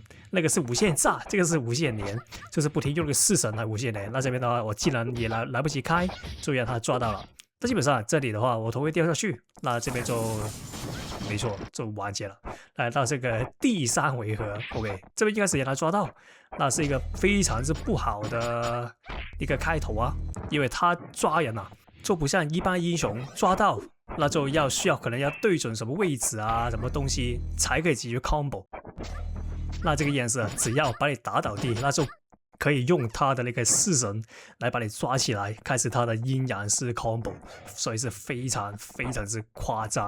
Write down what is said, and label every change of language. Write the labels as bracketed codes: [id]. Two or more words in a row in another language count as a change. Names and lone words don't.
[zh] 那個是無限炸，這個是無限連，就是不停用那個式神來无限連。那這邊的話，我既然也來不及開，就讓他抓到了。那基本上這裡的話，我頭會掉下去，那這邊就沒錯，就完結了。來到這個第3回合 ，OK， 這邊應該是讓他抓到，那是一個非常之不好的一個開頭因為他抓人就不像一般英雄抓到，那就需要可能要對準什麼位置什麼東西才可以解決 combo。那這個陰陽師只要把你打倒地，那就可以用他的那個式神來把你抓起來，開始他的陰陽師 combo， 所以是非常非常之誇張。